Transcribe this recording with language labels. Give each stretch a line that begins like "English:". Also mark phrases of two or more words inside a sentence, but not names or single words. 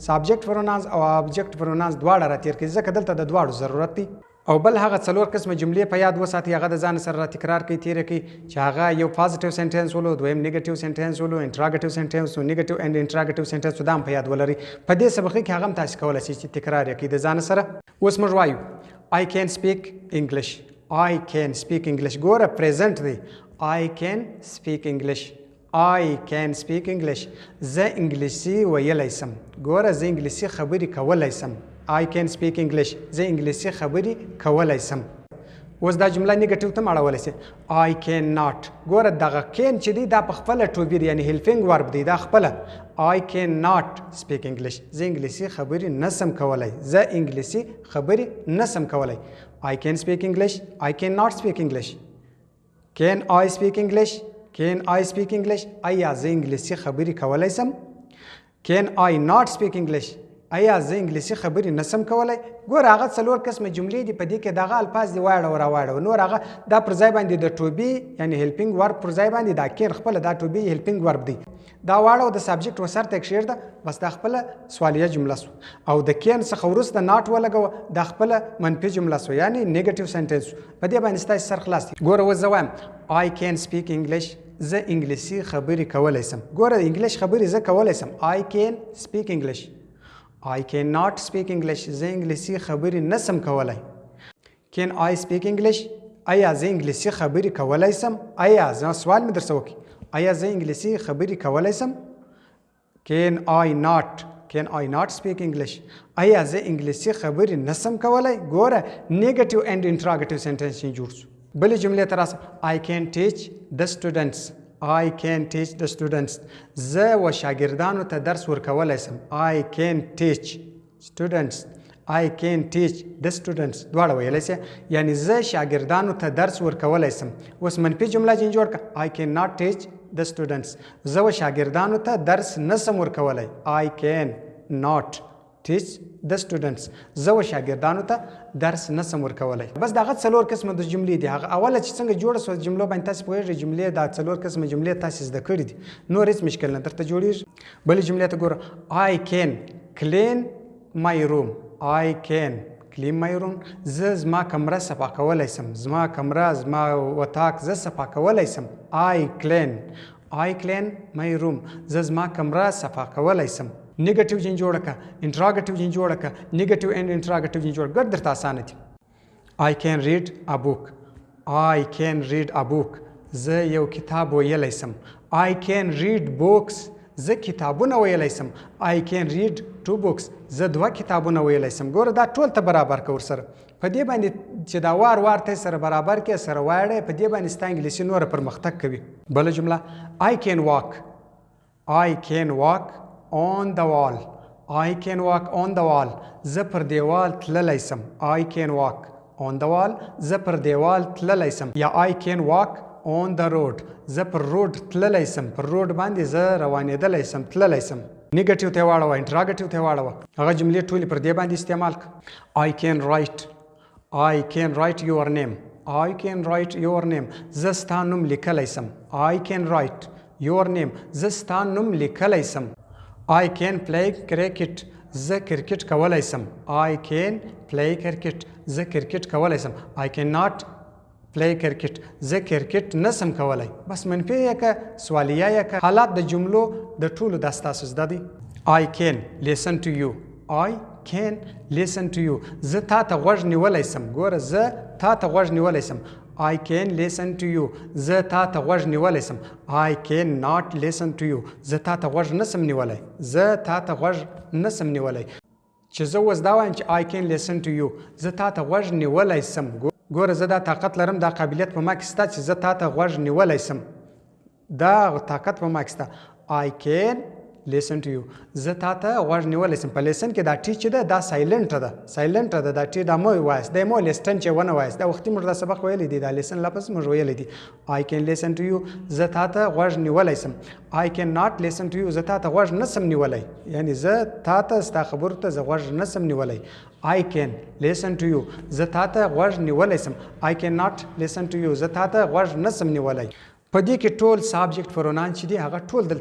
English: subject pronouns
Pashto: او
English: object pronouns
Pashto: دواړه راتیر کړئ، ځکه دلته د دواړو ضرورت دی. او بل هغه 4 قسمه جملې په یاد وساتئ، هغه د ځان سره را تکرار کړئ، تیره کړئ، چې هغه یو
English: positive sentence
Pashto: ولو، دویم
English: negative sentence
Pashto: ولو،
English: interrogative sentence
Pashto: و،
English: negative and interrogative sentence
Pashto: دا هم په یاد ولرئ. په دې سبق کې هغه هم تاسو کولی شئ چې تکرار یې کړئ د ځان سره. اوس موږ وایو
English: I can speak English. I can speak English.
Pashto: ګوره پریزنټ دی.
English: I can speak English. I can speak English.
Pashto: زه انګلیسي ویلی سم. ګوره زه انګلیسي خبرې کولی سم.
English: I can speak English.
Pashto: زه انګلیسي خبرې کولی سم. اوس دا جمله نیګیټیو ته اړولی سي.
English: I cannot.
Pashto: ګوره دغه کین چې دی دا په خپله ټوبي دی، یعنی
English: helping verb
Pashto: دی، دا خپله.
English: I cannot speak English.
Pashto: زه انګلیسي خبرې نسم کولی. زه انګلیسي خبرې نسم کولی.
English: I can speak English. I cannot speak English. Can I speak English? Can I speak English?
Pashto: آیا زه انګلیسي خبرې کولی سم؟
English: Can I not speak English?
Pashto: آیا زه انګلیسي خبرې نسم کولی؟ ګوره هغه 4 قسمه جملې دي، په دې کې دغه الفاظ دي واړه راواړه، نور هغه دا پر ځای باندې د ټوبي یعنی
English: helping verb
Pashto: پر ځای باندې دا کین خپله دا
English: to be helping verb
Pashto: دی. دا واړه د سبجیکټ وسر ته کښېږده، بس دا خپله سوالیه جمله سو. او د کین څخه وروسته ناټ ولګوه، دا خپله منفي جمله سو، یعنی
English: negative sentence
Pashto: سو. په دې باندې ستاسې سر خلاص دی. ګوره اوس زه وایم
English: I can speak English.
Pashto: زه انګلیسي خبرې کولی سم. ګوره انګلیش خبرې زه کولی سم.
English: I can speak English. I cannot speak English.
Pashto: زه انګلیسي خبرې نسم کولی.
English: Can I speak English?
Pashto: آیا زه انګلیسي خبرې کولی سم؟ آیا زه سوال مې درڅه وکړي، آیا زه انګلیسي خبرې کولی سم؟
English: Can I not? Can I not speak English?
Pashto: آیا زه انګلیسي خبرې نسم کولی؟ ګوره
English: negative and interrogative sentence
Pashto: یې جوړ شو. بلې جملې ته راسه.
English: I can teach the students. I can teach the students.
Pashto: زه و شاګردانو ته درس ورکولی سم.
English: I can teach students. I can teach the students.
Pashto: دواړه ویلی سي، یعنی زه شاګردانو ته درس ورکولی سم. اوس منفي جمله چې جوړ کړه.
English: I cannot teach the students.
Pashto: زه و شاګردانو ته درس نسم ورکولی.
English: I can not teach the students.
Pashto: زه و شاګردانو ته درس نسم ورکولی. بس دغه 4 قسمه د جملې دي. هغه اوله چې څنګه جوړه سوه جملو باندې تاسې پوهېږئ، جملې دا 4 قسمه جملې تاسې زده کړي دي، نور هېڅ مشکل نه درته جوړېږي. بلې جملې ته ګوره.
English: I can clean my room. I can clean my room.
Pashto: زه زما کمره صفا کولی سم. زما کمره، زما وطاق زه صفا کولی سم.
English: I clean my room.
Pashto: زه زما کمره صفا کولی سم. نیګیټیو جین جوړه کړه، انټراګیټیو جین جوړه کړه، نیګیټیو اینډ انټراګیټیو جین جوړه. ګډ درته اسانه دي.
English: I can read a book. I can read a book.
Pashto: زه یو کتاب ویلی سم.
English: I can read books.
Pashto: زه کتابونه ویلی سم.
English: I can read 2 books.
Pashto: زه 2 کتابونه ویلی سم. ګوره دا ټول ته برابر که ورسره. په دې باندې چې دا وار وار ته سره برابر کې سره واړې، په دې باندې ستا انګلیسي نوره پرمختګ کوي. بله جمله.
English: I can walk. I can walk on the wall. I can walk on the wall.
Pashto: زه پر دیوال تللی سم.
English: I can walk on the wall.
Pashto: زه پر دیوال تللی سم. یا
English: I can walk on the road
Pashto: زه پر روډ تللی سم پر روډ باندې زه روانېدلی سم تللی سم نیګټیو ته یې واړوه انټراګټیو ته یې واړوه هغه جملې ټولې پر دې باندې استعمال کړه
English: I can write your name I can write your name
Pashto: زه ستا نوم لیکلی سم
English: I can write your name
Pashto: زه ستا نوم لیکلی سم
English: I can play cricket
Pashto: زه کرکټ کولی سم
English: I can play cricket
Pashto: زه کرکټ کولی سم
English: I cannot play cricket
Pashto: زه کرکټ نسم کولی بس منفي یې که سوالیه یې که حالات د جملو د ټولو دا ستاسو زده دي
English: I can listen to you I can listen to you
Pashto: زه تا ته غوږ نیولی سم ګوره زه تا ته غوږ نیولی سم
English: I can listen to you
Pashto: زه تا ته غوږ نیولی سم
English: I can not listen to you
Pashto: زه تا ته غوږ نسم نیولی زه تا ته غوږ نسم نیولی چې زه اوس دا وایم چې
English: I can listen to you
Pashto: زه تا ته غوږ نیولی سم ګوره زه دا طاقت لرم دا قابلیت په ما کې شته چې زه تا ته غوږ نیولی سم دا طاقت په ما کې شته
English: I can listen to you
Pashto: زه تا ته غوږ نیولی سم په لیسن کې دا ټي چې ده دا سایلنټه ده دا ټي دا مو وایست دی مو لیسټن چې ونه وایست دا وختي موږ دا سبق ویلی دی دا لیسن لفظ موږ ویلی دی
English: I can listen to you
Pashto: زه تا ته غوږ نیولی سم
English: I can not listen to you
Pashto: زه تا ته غوږ نسم نیولی یعنی زه تا ته ستا خبرو ته زه غوږ نسم نیولی
English: I can listen to you
Pashto: زه تا ته غوږ نیولی سم
English: I can not listen to you
Pashto: زه تا ته غوږ نسم نیولی په دې کې ټول
English: subject pronouns
Pashto: چې دي هغه ټول دلته